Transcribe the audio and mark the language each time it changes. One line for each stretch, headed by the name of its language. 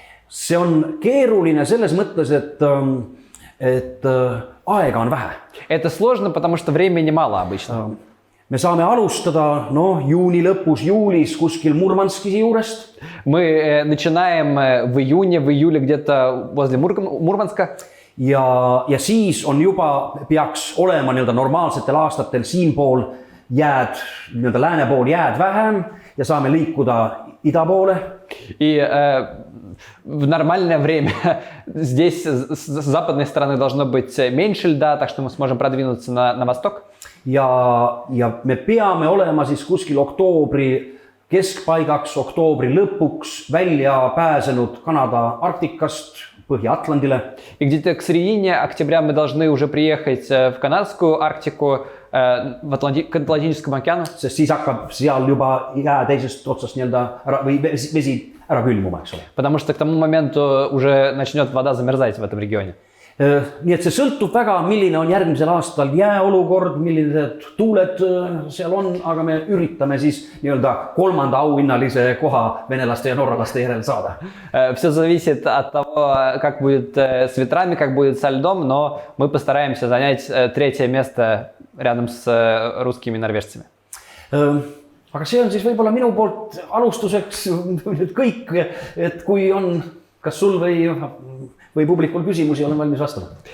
Estonian: See on keeruline selles mõttes, et aega on vähe.
Russian: Это сложно, потому что времени мало обычно.
Estonian: Me saame alustada juuni lõpus, juulis kuskil Murmanski juurest.
Russian: Мы начинаем в июне, в июле где-то возле Мурманска.
Estonian: Ja siis on juba, peaks olema nii-öelda normaalsetel aastatel siinpool jääd, nii-öelda lääne pool jääd vähem ja saame liikuda ida poole.
Russian: И в нормальное время здесь с западной стороны должно быть меньше льда, так что мы сможем продвинуться на восток.
Estonian: Ja me peame olema siis kuskil oktoobri keskpaigaks, oktoobri lõpuks välja pääsenud Kanada Arktikast Põhja-Atlandile.
Russian: И где-то к середине октября мы должны уже приехать в канадскую Арктику, к Атлантическому океану.
Estonian: Sest siis hakkab seal juba jää teisest otsast nii-öelda või vesi ära külmuma, eks ole.
Russian: Потому что к тому моменту уже начнет вода замерзать в этом регионе.
Estonian: Nii et see sõltub väga, milline on järgmisel aastal jääolukord, millised tuuled seal on, aga me üritame siis nii-öelda 3. auhinnalise koha venelaste ja norralaste järel saada.
Russian: Все зависит от того, как будет с ветрами, как будет со льдом, но мы постараемся занять 3. место рядом с русскими и норвежцами.
Estonian: Aga see on siis võib-olla minu poolt alustuseks kõik, et kui on kas sul või publikul küsimusi, olen valmis vastama.